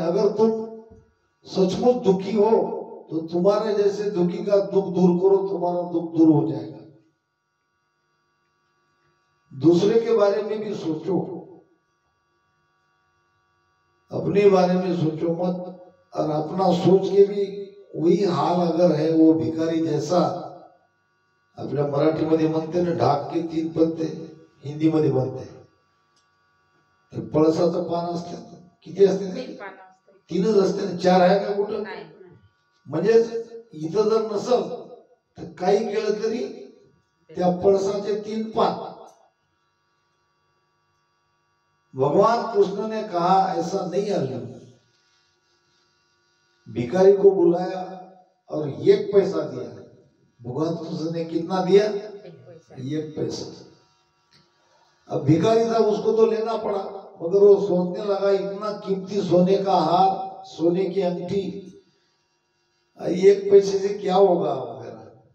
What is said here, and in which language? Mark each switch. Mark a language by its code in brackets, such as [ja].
[hi] अगर तुम सचमुच दुखी हो तो तुम्हारे जैसे दुखी का दुख दूर करो, तुम्हारा दुख दूर हो जाएगा. दूसरे के बारे में भी सोचो, अपने बारे में सोचो मत. और अपना सोच के भी वही हाल अगर है वो भिकारी जैसा. [mr] आपल्या मराठीमध्ये म्हणते ना, [hi] ढाक के 3 पत्ते, [mr] हिंदीमध्ये म्हणते तर पळसाचं पान असते. किती असते ते? 3च असते ना. 4 आहे का कुठं? म्हणजे इथं जर नसल तर काही केलं तरी त्या पळसाचे 3 पान. [hi] भगवान कृष्ण ने कहा ऐसा नहीं अर्जुन. भिखारी को बुलाया और 1 पैसा दिया. भगवान कृष्ण ने कितना दिया? 1 पैसा. अब भिखारी था, उसको तो लेना पड़ा, मगर वो सोचने लगा इतना कीमती सोने का हार, सोने की अंगठी, 1 पैसे से क्या होगा वगैरह.